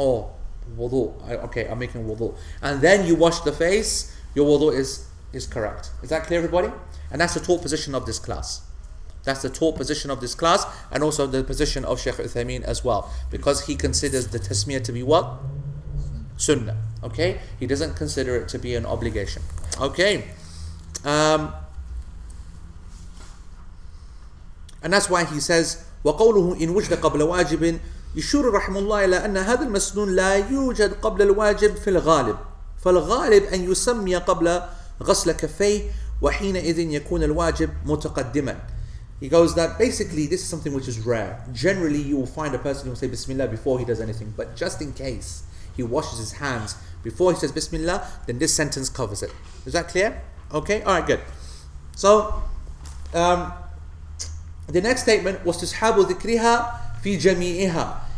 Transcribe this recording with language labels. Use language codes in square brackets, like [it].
[en] Oh, wudu. Okay, I'm making wudu. And then you wash the face, your wudu is correct. Is that clear, everybody? And that's the taught position of this class. That's the taught position of this class, and also the position of Shaykh Uthaymeen as well, because he considers the tasmiyah to be what? Sunnah. Okay? He doesn't consider it to be an obligation. Okay? And that's why he says, [ar] وقوله إن وجد قبل واجب يشير رحمه الله إلى أن هذا المسنون لا يوجد قبل الواجب في الغالب فالغالب أن يسمي قبل غسل كفيه وحينئذ يكون الواجب متقدما. [en] He goes that basically this is something which is rare. Generally you will find a person who will say Bismillah before he does anything, but just in case he washes his hands before he says Bismillah, then this sentence covers it. Is that clear? Okay, alright, good. So the next statement was [ar] تسحاب ذكرها في جميعها.